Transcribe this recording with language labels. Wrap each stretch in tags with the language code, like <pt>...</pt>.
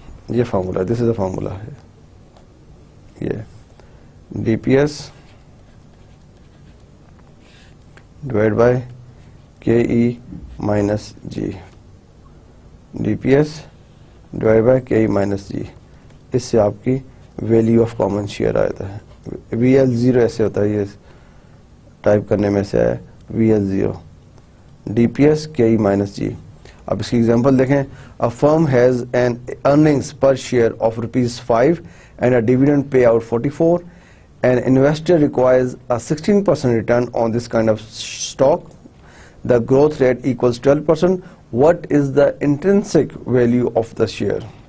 <ur>یہ formula,</ur> <en>this is a</en> <ur>formula ہے.</ur> <en>یہ DPS divided by KE minus G. DPS divided by KE minus G.</en> <ur>اس سے آپ کی ویلیو آف کامن شیئر آتا ہے. VL0 ایسے ہوتا ہے, یہ ٹائپ کرنے میں سے آیا VL0.</ur> <en>DPS KE minus G.</en> <ur>اب اس کی ایگزامپل دیکھیں.</ur> <en>A firm has an earnings per share of ₹5 and a dividend payout 44. An investor requires a 16% return on this kind of stock. The growth rate equals 12%. What is the intrinsic value of the share?</en>